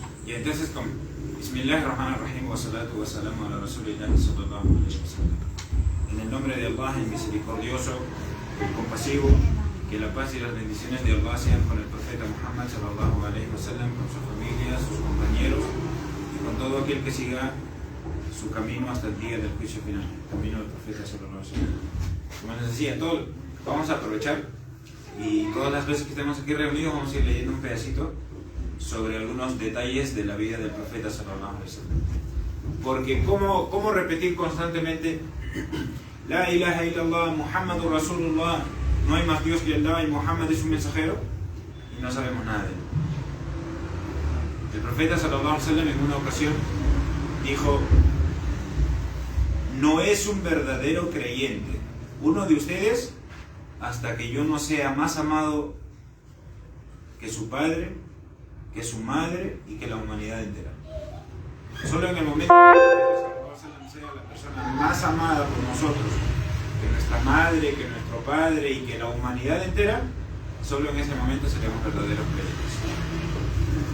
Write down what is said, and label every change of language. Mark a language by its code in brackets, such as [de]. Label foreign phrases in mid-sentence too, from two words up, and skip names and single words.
[es] Y entonces, [ar] بسم الله الرحمن الرحيم والصلاة والسلام على رسول الله صلى الله عليه وسلم. [es] En el nombre de Allah, el misericordioso, el compasivo, que la paz y las bendiciones de Allah sean con el profeta Muhammad [ar] صلى الله عليه وسلم, [es] con su familia, sus compañeros y con todo aquel que siga su camino hasta el día del juicio final, el camino del profeta [ar] صلى الله عليه وسلم. [es] Como les decía, vamos a aprovechar y todas las veces que estemos aquí reunidos vamos a ir leyendo un pedacito sobre algunos detalles de la vida del profeta [ar] صلى الله عليه وسلم. [es] Porque ¿cómo repetir constantemente [ar] لا إله إلا الله محمد رسول الله, [es] no hay más Dios que Allah y Muhammad es un mensajero? Y no sabemos nada de él. El profeta [ar] صلى الله عليه وسلم [es] en una ocasión dijo: no es un verdadero creyente uno de ustedes hasta que yo no sea más amado que su padre, que su madre y que la humanidad entera. Solo en el momento que sea la persona más amada por nosotros, que nuestra madre, que nuestro padre y que la humanidad entera, solo en ese momento seremos verdaderos creyentes.